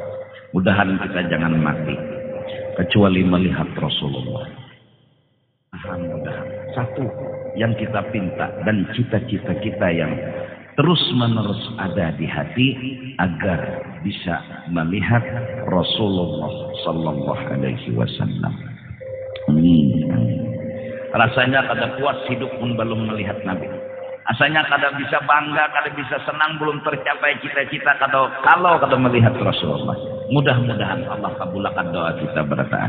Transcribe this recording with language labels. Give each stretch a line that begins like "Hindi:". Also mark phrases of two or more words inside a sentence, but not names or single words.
Indonesian: Mudahan kita jangan mati kecuali melihat Rasulullah. Mudah-mudahan satu yang kita pinta dan cita-cita kita yang terus-menerus ada di hati agar bisa melihat Rasulullah
Arabic: sallallahu alaihi wasallam.
Indonesian: Amin.
Banjar: Rasanya kada puas hidup pun belum melihat Nabi. Rasanya kada bisa bangga, kada bisa senang belum tercapai cita-cita kalau kada melihat Rasulullah. Mudah-mudahan Allah kabulkan doa kita berataan.